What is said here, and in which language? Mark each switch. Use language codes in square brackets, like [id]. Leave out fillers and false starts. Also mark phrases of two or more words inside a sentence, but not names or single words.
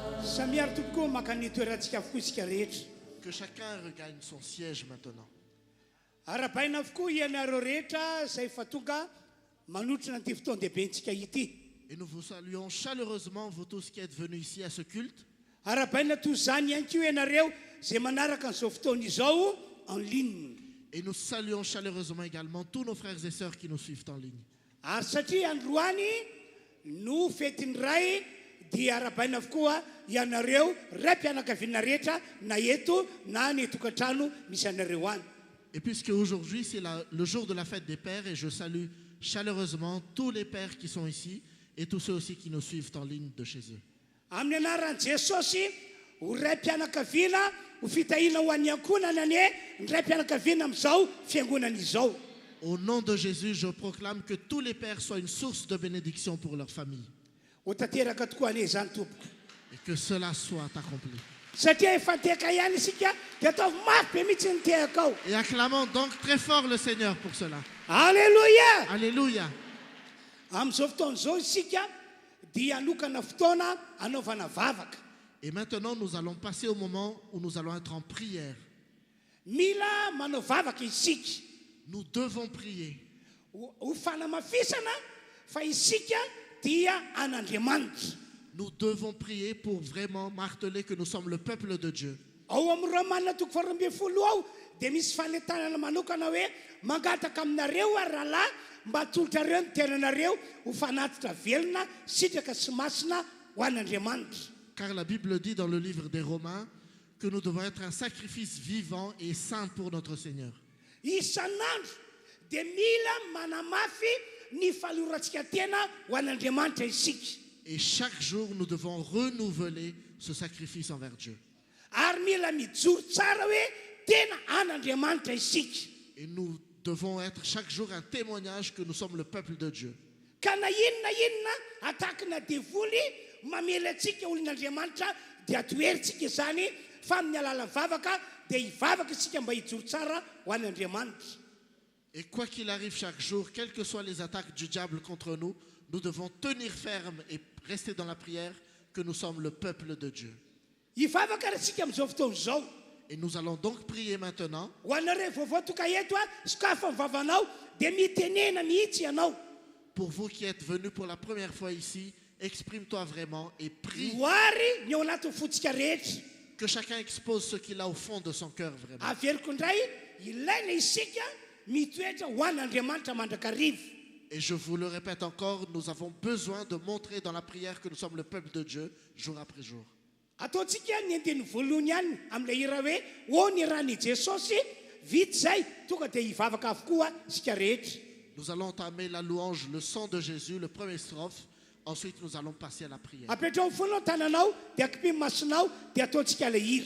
[mg] samiary tompoko makany toerantsika avokoa isika rehetra. [fr] Que chacun regagne son siège maintenant. [mg] Arabaina avokoa ianareo rehetra izay fa tonga manotrina an'ity fotoan-dehibentsika ity. [fr] Et nous vous saluons chaleureusement, vous tous qui êtes venus ici à ce culte. [mg] Arabaina toy izany ihany koa ianareo izay manaraka an'izao fotoana izao [fr] en ligne. Et nous saluons chaleureusement également tous nos frères et sœurs qui nous suivent en ligne. [mg] Ary satria androany no fetiny ray dia arabaina avokoa ianareo ray mpianakaviana rehetra na eto na ny tokantrano misy anareo any. [fr] Et puisque aujourd'hui c'est le jour de la fête des pères, et je salue chaleureusement tous les pères qui sont ici et tous ceux aussi qui nous suivent en ligne de chez eux. [mg] Amin'ny anaran'i Jesosy ho ray mpianakaviana ho fitahina ho an'ny ankonana ny ray mpianakaviana amin'izao fiangonana izao. [fr] Au nom de Jésus, je proclame que tous les pères soient une source de bénédiction pour leur famille. [mg] Ho tanteraka tokoa ane izany tompoko. [fr] Et que cela soit accompli. [mg] Satria efa teka ihany isika dia ataovy mafy be mihitsy ny tehaka ao. [fr] Et acclamons donc très fort le Seigneur pour cela. Alléluia! Alléluia. [mg] Amin'izao fotoana izao isika dia anokana fotoana anaovana vavaka. [fr] Et maintenant, nous allons passer au moment où nous allons être en prière. [mg] Mila manao vavaka isika. [fr] Nous devons prier. [mg] Ho fanamafisana fa isika dia an'Andriamanitra. [fr] Nous devons prier pour vraiment marteler que nous sommes le peuple de Dieu. [mg] Ao amin'ny Romanina toko 12 ao dia misy fanentanana manokana hoe mangataka aminareo ary rahalahy mba hatolotrareo ny tenanareo ho fanatitra velona sitraka sy masina ho an'Andriamanitra. [fr] Car la Bible dit dans le livre des Romains que nous devons être un sacrifice vivant et saint pour notre Seigneur. [mg] Isanandro dia mila manamafy ny fahalorantsika tena ho an'Andriamanitra isika. [fr] Et chaque jour, nous devons renouveler ce sacrifice envers Dieu. [mg] Ary mila mijoro tsara hoe tena an'Andriamanitra isika. [fr] Et nous devons être chaque jour un témoignage que nous sommes le peuple de Dieu. [mg] Ka na inona atakina devoly mamela antsika olon'Andriamanitra dia toeritsika izany fa amin'ny alalan'ny vavaka dia hivavaka isika mba hijoro tsara ho an'Andriamanitra. [fr] Et quoi qu'il arrive chaque jour, quelles que soient les attaques du diable contre nous, nous devons tenir ferme et rester dans la prière que nous sommes le peuple de Dieu. [mg] Hivavaka isika amin'izao fotoana izao. [fr] Et nous allons donc prier maintenant. [mg] Ho anareo vaovao toka eto sokafa mivavanao dia mitenena mihitsy ianao. [fr] Pour vous qui êtes venus pour la première fois ici, exprime-toi vraiment et prie. [mg] Hoary ny ao anatin'ny fotsika rehetra. [fr] Que chacun expose ce qu'il a au fond de son cœur vraiment. [mg] Averiko indray ilaina isika mitoetra ho an'Andriamanitra mandrakariva. [fr] Et je vous le répète encore, nous avons besoin de montrer dans la prière que nous sommes le peuple de Dieu jour après jour. [mg] Ataontsika ny andiny voalohany ihany amin'ilay hira hoe o ny ran'i Jesosy vita izay tonga dia hivavaka avokoa isika rehetra. [fr] Nous allons entamer la louange, le sang de Jésus, le premier strophe. Ensuite, nous allons passer à la prière. [mg] Apetrao ny fonao tananao dia akipimy masonao dia ataontsika ilay hira.